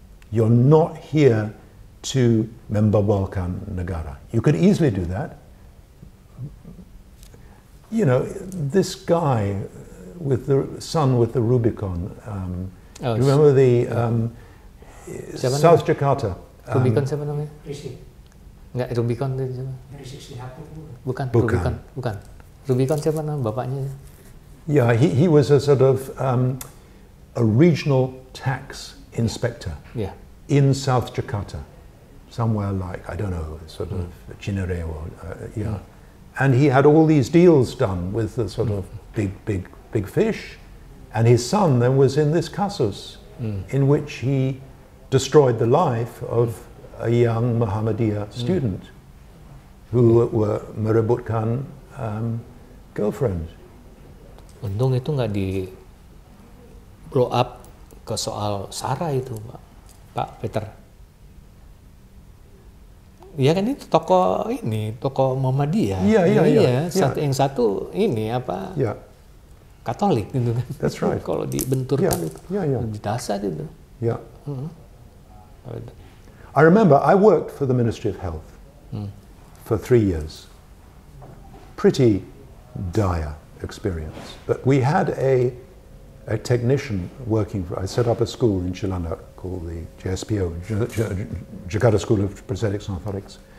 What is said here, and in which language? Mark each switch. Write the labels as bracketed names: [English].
[English] You're not here to [Indonesian] membabalkan negara. [English] You could easily do that. You know, this guy with the son with the Rubicon, remember the South Jakarta? [Indonesian] Rubicon siapa namanya? Risi. Enggak, Rubicon itu siapa? Risi Sihatu. Bukan. Bukan. Rubicon siapa nama bapaknya? [English] Yeah, he was a sort of a regional tax inspector in South Jakarta, somewhere like, I don't know, sort of Cinere or, yeah. And he had all these deals done with the sort of big fish, and his son then was in this casus in which he destroyed the life of a young Muhammadiyah student who were [Indonesian] merebutkan [English] girlfriend. [Indonesian] Untung itu nggak di [English] blow up [Indonesian] ke soal Sarah itu, Pak Peter. Iya kan itu toko Muhammadiyah. Iya. Yang satu ini apa? [English] Yeah. [Indonesian] Katolik gitu kan. [English] That's right. [Indonesian] Kalau dibenturkan itu lebih dahsyat itu. [English] Yeah. I remember I worked for the Ministry of Health for 3 years. Pretty dire experience. But we had a technician working for, I set up a school in Cilandak called the JSPO, Jakarta School of Prosthetics and Orthotics.